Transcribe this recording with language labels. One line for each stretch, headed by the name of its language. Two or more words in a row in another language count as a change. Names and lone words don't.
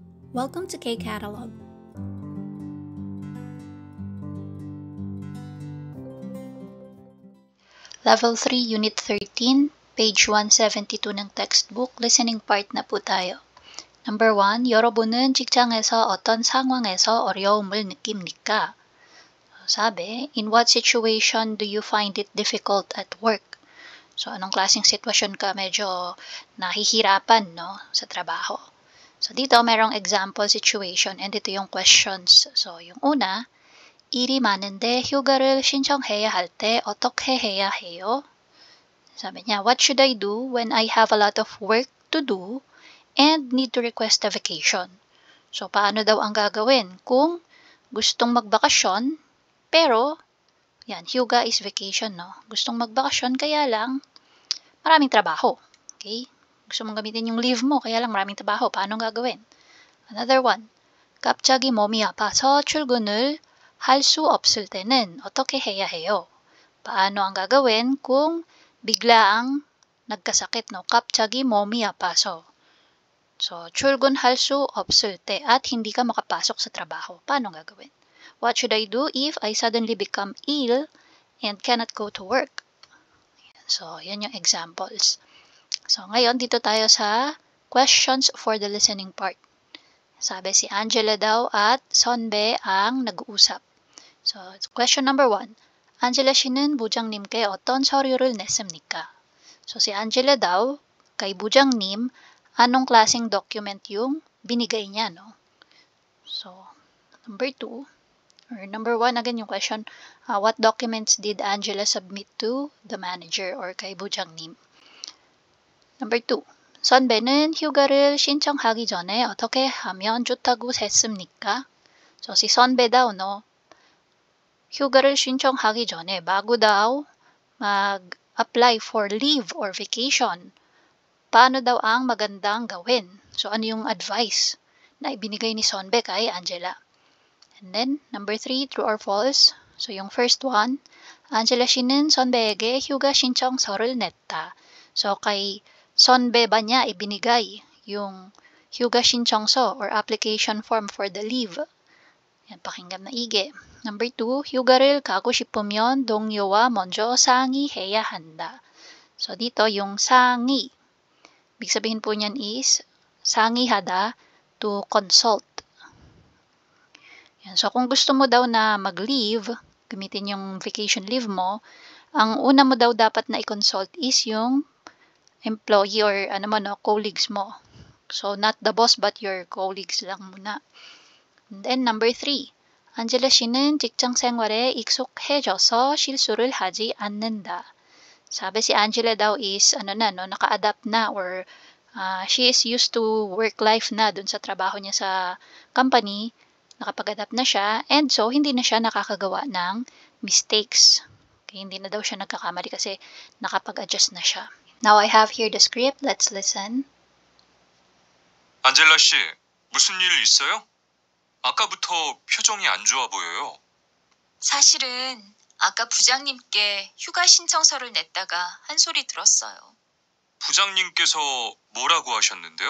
English: Welcome to K-Catalog. Level 3, Unit 13, page 172
Filipino: ng textbook,
English: listening part
Filipino: na po tayo.
English: Number 1,
Korean: 여러분은 직장에서 어떤 상황에서 어려움을 느낍니까?
Filipino: Sabi,
English: in what situation do you find it difficult at work? So,
Filipino: anong klaseng sitwasyon ka medyo nahihirapan, no, sa trabaho? So, dito merong
English: example situation
Filipino: and ito yung questions. So, yung una,
Korean: 일이 많은데 휴가를 신청해야 할 때 어떻게 해야 해요?
Filipino: 사bi niya,
English: what should I do when I have a lot of work to do and need to request a vacation? So,
Filipino: paano daw ang gagawin kung gustong magbakasyon, pero, yan, hyuga is vacation, no? Gustong magbakasyon, kaya lang, maraming trabaho. Okay? Gusto mong gamitin yung leave mo, kaya lang maraming trabaho. Paano gagawin?
English: Another one,
Korean: 갑자기 몸이 아파서 출근을 할 수 없을 때는 어떻게 해야 해요?
Filipino: Paano ang gagawin kung biglaang nagkasakit, no?
Korean: 갑자기 몸이 아파서.
Filipino: So,
Korean: 출근할 수 없을 때
Filipino: at hindi ka makapasok sa trabaho. Paano ang gagawin?
English: What should I do if I suddenly become ill and cannot go to work? So,
Filipino: yan yung examples. So, ngayon dito tayo sa
English: questions for the listening part.
Filipino: Sabi si Angela daw at Sonbe ang nag-uusap.
English: So, question number 1.
Korean: Angela 씨는 부장님께 어떤 서류를 냈습니까?
Filipino: So, si Angela daw, kay 부장님, anong klaseng document yung binigay niya, no?
English: So, number 2, or number 1, again yung question, what documents did Angela submit to the manager or
Filipino: kay 부장님?
English: Number 2,
Korean: 선배는 휴가를 신청하기 전에 어떻게 하면 좋다고 했습니까?
Filipino: So, si 선배 daw, no?
Korean: 휴가를 신청하기 전에
Filipino: bago daw mag-apply
English: for leave or vacation,
Filipino: paano daw ang magandang gawin? So, ano yung advice na ibinigay ni Sonbe kay Angela?
English: And then, number 3, true or false?
Korean: So, yung
English: first one,
Korean: Angela 씨는 선배에게 휴가 신청서를 냈다.
Filipino: So, kay Sonbe ba niya ibinigay yung
Korean: 휴가 신청서
Filipino: or
English: application form for the leave?
Filipino: Yan, pakinggan na ige. Number 2,
Korean: 휴가를 가고 싶으면 동료와 먼저 상의해야 한다.
Filipino: So, dito yung 상의. Ibig sabihin po niyan is 상의하다
English: to consult.
Filipino: Yan. So, kung gusto mo daw na mag-leave, gamitin yung
English: vacation leave
Filipino: mo, ang una mo daw dapat na i-consult is yung employee or colleagues mo.
English: So, not the boss but your colleagues
Filipino: lang muna.
English: And then, number 3. 안젤라 씨는 직장 생활에 익숙해져서 실수를 하지 않는다.
Filipino: Sabi si Angela daw is, naka-adapt na or
English: she is used to work life
Filipino: na dun sa trabaho niya sa company, nakapag-adapt na siya, and so, hindi na siya nakakagawa ng mistakes. Okay, hindi na daw siya nagkakamali kasi nakapag-adjust na siya.
English: Now, I have here the script. Let's listen.
Korean: 안젤라 씨, 무슨 일 있어요? 아까부터 표정이 안 좋아 보여요. 사실은 아까 부장님께 휴가 신청서를 냈다가 한 소리 들었어요. 부장님께서 뭐라고 하셨는데요?